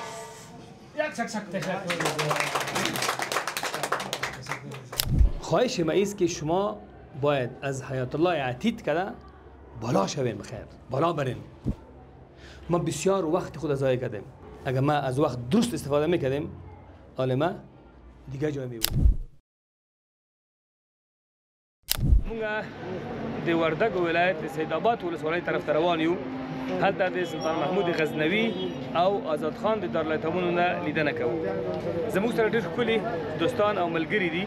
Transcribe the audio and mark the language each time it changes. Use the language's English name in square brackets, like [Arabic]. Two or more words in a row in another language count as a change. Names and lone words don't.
[Persian] خواهش ما است که شما باید از حیات الله عتید کده بالا شوین، بخیر بالا برین. ما بسیار وقت خود ضایع کردیم. اگر ما از وقت درست استفاده میکردیم عالمه دیگه جای میبود. [Pashto] مونږ د وردګ ولایت د سیدآباد ولسوالۍ طرف ته روان یو. هلته د سلطان محمود غزنوي او آزاد خان د دارالایتامونو نه لیدنه کوو. زموږ سره ډېر ښکلي دوستان او ملګري دي.